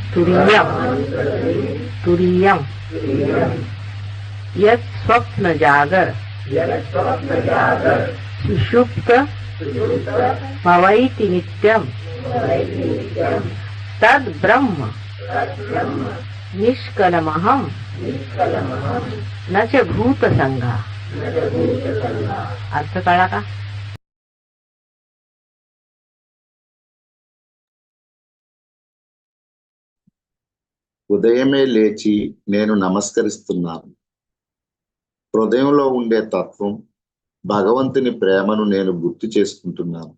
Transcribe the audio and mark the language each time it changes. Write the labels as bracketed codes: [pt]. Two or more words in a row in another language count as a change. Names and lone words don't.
[sa] तुरीयं यत् स्वप्न जागर सुषुप्त भवैति नित्यं तद् ब्रह्म निष्कलमहं नच भूत संघ. [mr] अर्थ कळला का? [te] ఉదయమే లేచి నేను నమస్కరిస్తున్నాను. హృదయంలో ఉండే తత్వం భగవంతుని ప్రేమను నేను గుర్తు చేసుకుంటున్నాను.